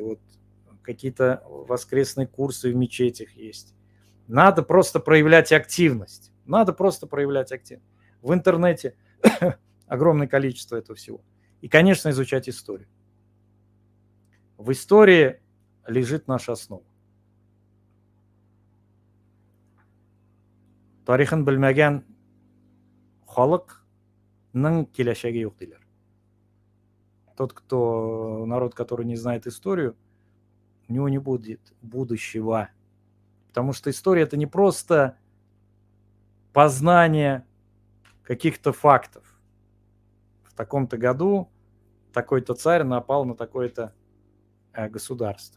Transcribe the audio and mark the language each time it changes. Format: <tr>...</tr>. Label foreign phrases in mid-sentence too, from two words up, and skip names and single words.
<ru>Вот какие-то воскресные курсы в мечетях есть. Надо просто проявлять активность. В интернете огромное количество этого всего. И, конечно, изучать историю. В истории лежит наша основа.</ru> <tt>Тарихын белмәгән халыкның киләчәге юк диләр.</tt> <ru>Народ, который не знает историю, у него не будет будущего. Потому что история – это не просто познание каких-то фактов. В таком-то году такой-то царь напал на такое-то государство.</ru>